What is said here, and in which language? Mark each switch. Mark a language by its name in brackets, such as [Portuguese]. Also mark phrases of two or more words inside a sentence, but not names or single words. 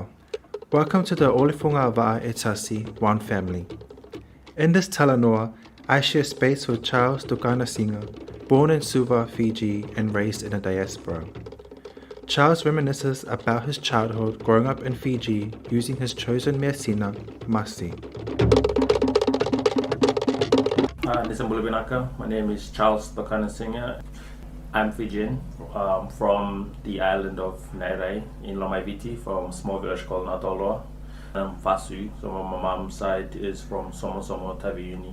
[English] Welcome to the Olifunga Va'a Etasi One Family. In this talanoa, I share space with Charles Tukana Singer, born in Suva, Fiji, and raised in a diaspora. Charles reminisces about his childhood growing up in Fiji using his chosen mea sina, Masi. My name is Charles Tukana Singer. I'm Fijian, from the island of Nairai in Lomaiviti, from a small village called Natoloa. I'm Fasu, so my mom's side is from Somosomo, Taveuni.